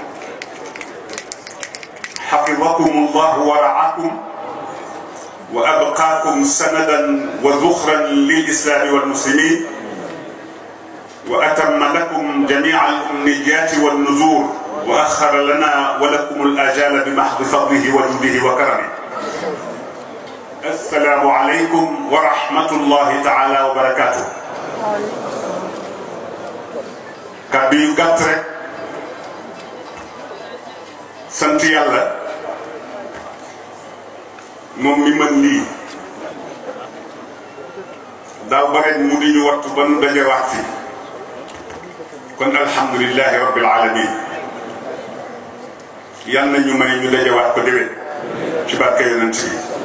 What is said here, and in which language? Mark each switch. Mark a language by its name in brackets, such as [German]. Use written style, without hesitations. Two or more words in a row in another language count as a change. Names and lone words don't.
[Arabic] حفظكم الله ورعاكم وأبقاكم سندا وذخرا للإسلام والمسلمين وأتم لكم جميع الأمنيات والنذور وأخر لنا ولكم الآجال بمحض فضله وجوده وكرمه. السلام عليكم ورحمة الله تعالى وبركاته. [Wolof] kàddu yu gàtt rek sant yàlla moom mi mën lii daaw ba ren mu di ñu wattu ba nu dajewaat fi kon [Arabic] الحمد لله رب العالمين [Wolof] yal na ñu may ñu dajewaat ko déwén ci barke yonent bi